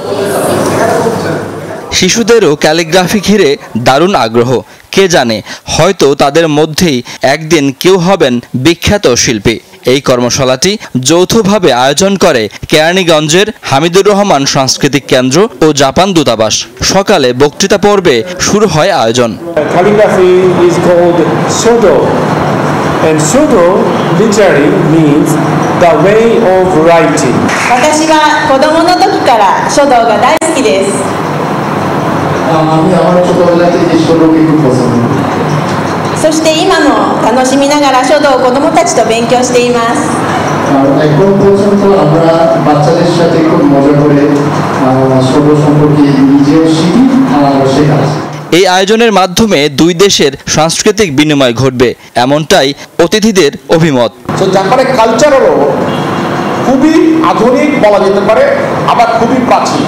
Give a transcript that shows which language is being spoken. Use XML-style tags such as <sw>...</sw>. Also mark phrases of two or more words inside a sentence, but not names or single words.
<bn>শিশুদেরও ক্যালিগ্রাফি ঘিরে দারুণ আগ্রহ। কে জানে, হয়তো তাদের মধ্যেই একদিন কেউ হবেন বিখ্যাত শিল্পী। এই কর্মশালাটি যৌথভাবে আয়োজন করে কেরানীগঞ্জের হামিদুর রহমান সাংস্কৃতিক কেন্দ্র ও জাপান দূতাবাস। সকালে বক্তৃতা পর্বে শুরু হয় আয়োজন।</bn> <en>Calligraphy is called shodo, and shodo literally means the way of writing.</en> <ja>私は子供の時から書道が大好きです。そして今も楽しみながら書道を子供たちと勉強しています。</ja> <bn>এই আয়োজনের মাধ্যমে দুই দেশের সাংস্কৃতিক বিনিময় ঘটবে, এমনটাই অতিথিদের অভিমত। জাপানের কালচার হলো খুবই আধুনিক বলা যেতে পারে, আবার খুবই প্রাচীন।</bn>